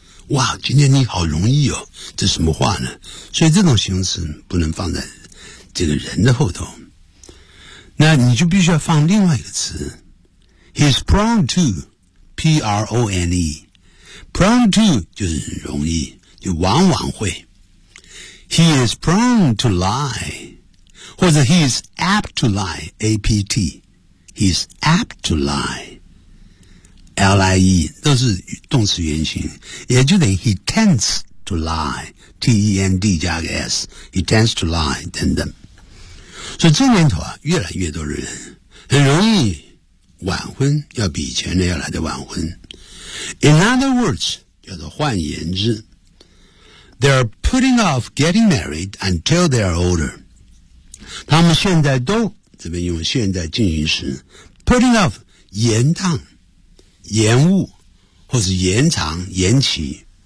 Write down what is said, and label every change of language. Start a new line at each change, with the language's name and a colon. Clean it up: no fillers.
Chinese: 哇，今天你好容易哦，这什么话呢？所以这种形容词不能放在这个人的后头。那你就必须要放另外一个词。
English: He's prone to, P-R-O-N-E. Prone to
Chinese: 就是容易，就往往会。
English: He is prone to lie.
Chinese: 或者
English: he is apt to lie, A-P-T. He is apt to lie. L-I-E, 都是动词原形。
Chinese: 也就等于
English: he tends to lie, T-E-N-D
Chinese: 加个
English: S. He tends to lie,
Chinese: 等等。所以这年头啊，越来越多人很容易晚婚，要比以前呢要来的晚婚。
English: In other words,
Chinese: 叫做换言之，
English: They're putting off getting married until they're older.
Chinese: 他们现在都，这边用现在进行时，
English: putting off
Chinese: 延宕、延误或是延长、延期。